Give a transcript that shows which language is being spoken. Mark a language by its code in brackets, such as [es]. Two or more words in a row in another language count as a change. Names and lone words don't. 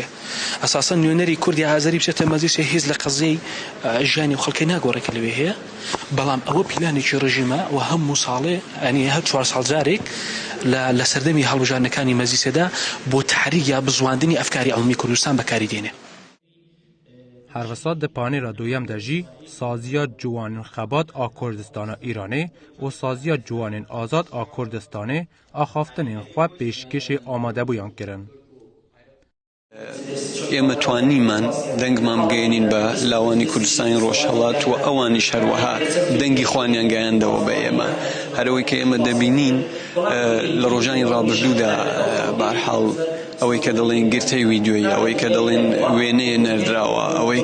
[ckb] ئەساسا نوێنەری کوردی ئازەری بچێتە مەجلیسێ هیچ لە قەزەی ژیانی و خەڵکی ناگۆڕێکە لەوێ هەیە، بەڵام ئەوە پیلانێکی ڕژیمە و هەموو ساڵێ ئەنی هەر 4 ساڵ جارێک لە سەردەمی هەڵبژاردنەکانی مەجلیسێدا بۆ تحریک یا بزواندنی ئەفکاری عەڵمی کوردستان بەکاری دێنێ. [ku] هەروەسا di panêla doyem de jî saziya ciwanên xebat a Kurdistana Îranê û saziya ciwanên azad a Kurdistanê axaftinên xwe pêşkêşê amadebûyan kirin. [ckb] ئێمە توانیمان دەنگمان بگەێنین بە لاوانی کوردستانی ڕۆژهەڵات و ئەوانیش هەروەها دەنگی خوانیان گەیاندەوە بە ئێمە. هەرەوەی کە ئێمە دەبینین لە ڕۆژانی ڕابردوودا بەرحاڵ ئەوەی کە دەڵێن گرتەی ویددیۆیی، ئەوەی کە دەڵێن وێنەیە نەردراوە، ئەوەی